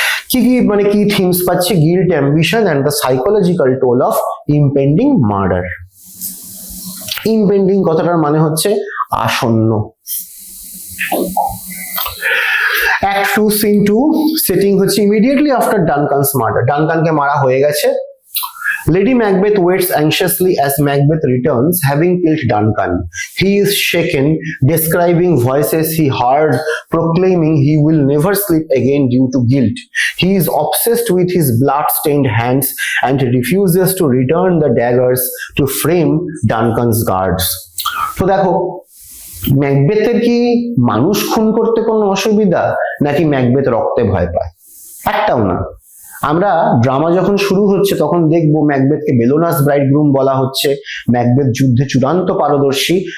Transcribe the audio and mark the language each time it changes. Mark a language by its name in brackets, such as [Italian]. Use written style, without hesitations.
[Bangla] কি কি মানে কি [English] Themes পাচ্ছে, guilt, ambition and the psychological toll of impending murder. [Bangla] ইমপেন্ডিং কথাটার মানে হচ্ছে আসন্ন। [English] Act 2 scene 2 setting হচ্ছে immediately after Duncan's murder. [Bangla] ডানকানকে মারা হয়ে গেছে। [English] Lady Macbeth waits anxiously as Macbeth returns, having killed Duncan. He is shaken, describing voices he heard proclaiming he will never sleep again due to guilt. He is obsessed with his blood-stained hands and refuses to return the daggers to frame Duncan's guards. [Bangla] তো দেখো, ম্যাকবেথের কি মানুষ খুন করতে কোনো অসুবিধা, নাকি Macbeth রক্তে ভয় পায়? একটাও না। আমরা ড্রামা যখন শুরু হচ্ছে তখন দেখবো ম্যাকবেথকে বেলোনাস ব্রাইডগ্রুম বলা হচ্ছে, ম্যাকবেথ যুদ্ধে চূড়ান্ত পারদর্শী।